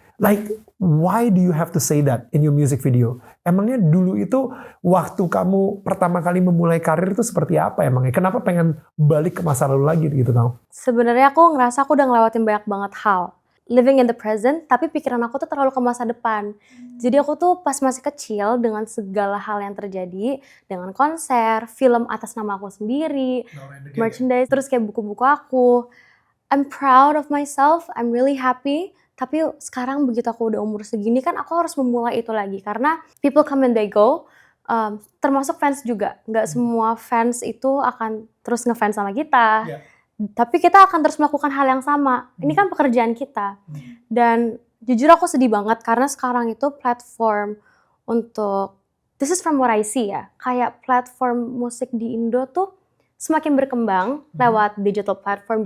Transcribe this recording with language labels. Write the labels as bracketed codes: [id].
[en] Like, why do you have to say that in your music video? [id] Emangnya dulu itu waktu kamu pertama kali memulai karir itu seperti apa emangnya? Kenapa pengen balik ke masa lalu lagi gitu tau? Sebenarnya aku ngerasa aku udah ngelewatin banyak banget hal. [en] Living in the present, [id] tapi pikiran aku tuh terlalu ke masa depan. Jadi aku tuh pas masih kecil dengan segala hal yang terjadi, dengan konser, film atas nama aku sendiri, merchandise, terus kayak buku-buku aku. [en] I'm proud of myself, I'm really happy. [id] Tapi sekarang begitu aku udah umur segini kan aku harus memulai itu lagi. Karena [en] people come and they go, [id] termasuk fans juga. Nggak semua fans itu akan terus ngefans sama kita. Tapi kita akan terus melakukan hal yang sama. Ini kan pekerjaan kita. Dan jujur aku sedih banget karena sekarang itu platform untuk, [en] this is from what I see [id] ya, kayak platform musik di Indo tuh semakin berkembang lewat digital platform.